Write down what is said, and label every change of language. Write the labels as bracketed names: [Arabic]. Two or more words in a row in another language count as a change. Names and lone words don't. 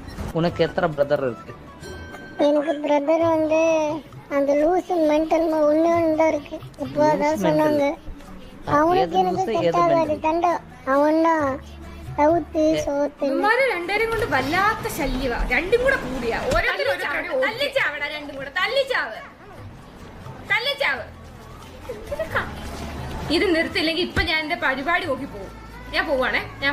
[Tamil] உனக்கு எத்தனை பிரதர் இருக்கு? எனக்கு பிரதர் வந்து அந்த [English] loose mental [Tamil] ஒண்ணு தான் இருக்கு. இப்போ அதான் சொன்னாங்க அவனுக்கு எனக்கு செட் ஆகாது தண்டா. அவன்னா സൗത്ത് സോത്ത് [Malayalam] ഇവന്മാര് രണ്ടുപേരും കൊണ്ട് വല്ലാത്ത ശല്യവാ. രണ്ടും കൂടെ കൂടിയാ തല്ലിച്ചാവടാ. രണ്ടും കൂടെ തല്ലിച്ചാവ്. ഇത് നിർത്തില്ലെങ്കിൽ ഇപ്പൊ ഞാൻ എന്റെ പരിപാടി നോക്കി പോകും. ഞാൻ പോവാണേ.